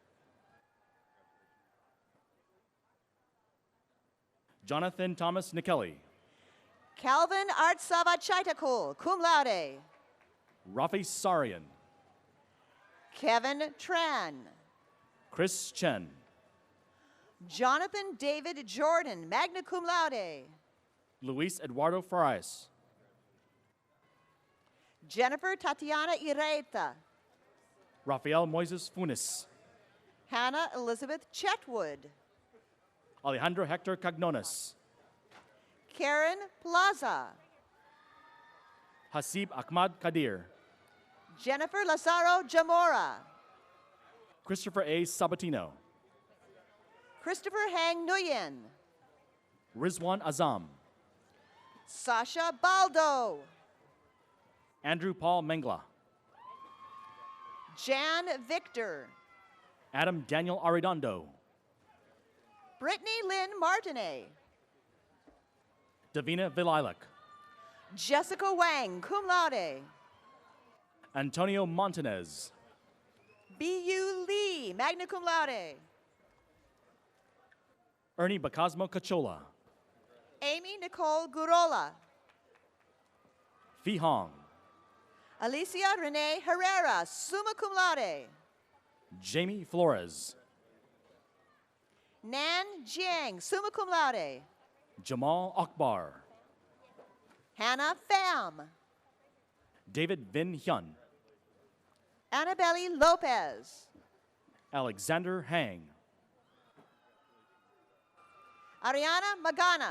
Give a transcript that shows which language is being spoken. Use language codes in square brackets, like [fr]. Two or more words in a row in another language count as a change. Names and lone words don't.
[en] Jonathan Thomas Nikelly. Calvin Artsava Chaitakul, [la] cum laude. [en] Rafi Sarian. Kevin Tran. Chris Chen. Jonathan David Jordan, [la] magna cum laude. [en] Luis Eduardo Farias. Jennifer Tatiana Ireta. Rafael Moises Funes. Hannah Elizabeth Chetwood. Alejandro Hector Cagnones. Karen Plaza. Hasib Ahmad Kadir. Jennifer Lazaro Jamora. Christopher A. Sabatino. Christopher Hang Nguyen. Rizwan Azam. Sasha Baldo. Andrew Paul Mengla. Jan Victor. Adam Daniel Arredondo. Brittany Lynn Martinet. Davina Vililak. Jessica Wang, [la] cum laude. [en] Antonio Montanez. B.U. Lee, [la] magna cum laude. [en] Ernie Bacasmo Cachola. Amy Nicole Gurola. Phi Hong. Alicia Renee Herrera, [la] summa cum laude. [en] Jamie Flores. Nan Jiang, [la] summa cum laude. [en] Jamal Akbar. Hannah Pham. David Vin Hyun. Annabelle Lopez. Alexander Hang. Ariana Magana.